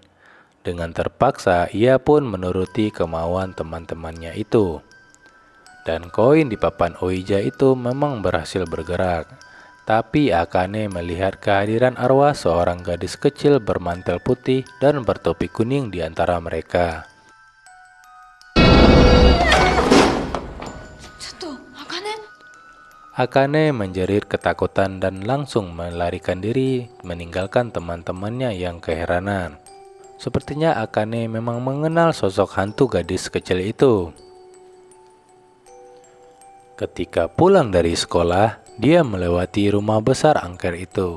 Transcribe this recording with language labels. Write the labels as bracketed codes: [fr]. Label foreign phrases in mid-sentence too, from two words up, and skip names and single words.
[id] Dengan terpaksa, ia pun menuruti kemauan teman-temannya itu. Dan koin di papan Ouija itu memang berhasil bergerak. Tapi Akane melihat kehadiran arwah seorang gadis kecil bermantel putih dan bertopi kuning di antara mereka. [ja] ちょっと、茜。 [id] Akane menjerit ketakutan dan langsung melarikan diri meninggalkan teman-temannya yang keheranan. Sepertinya Akane memang mengenal sosok hantu gadis kecil itu. Ketika pulang dari sekolah, dia melewati rumah besar angker itu.